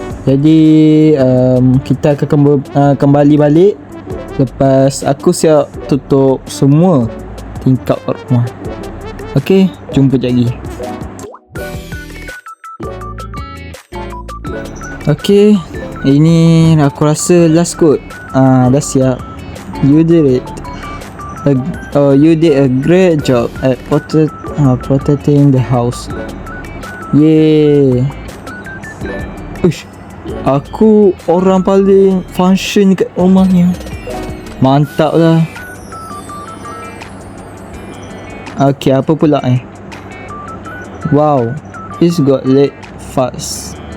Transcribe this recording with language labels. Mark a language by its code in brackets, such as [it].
[ms] Jadi kita akan kembali balik lepas aku siap tutup semua tingkap rumah. Okay, jumpa lagi. Okay, ini aku rasa last kot. Dah siap. [en] You did it. You did a great job at protecting the house. Yeay. [ms] Aku orang paling function kat rumahnya. Mantap lah. [en] Okay, [ms] apa pula [en] Wow, it's got late fast.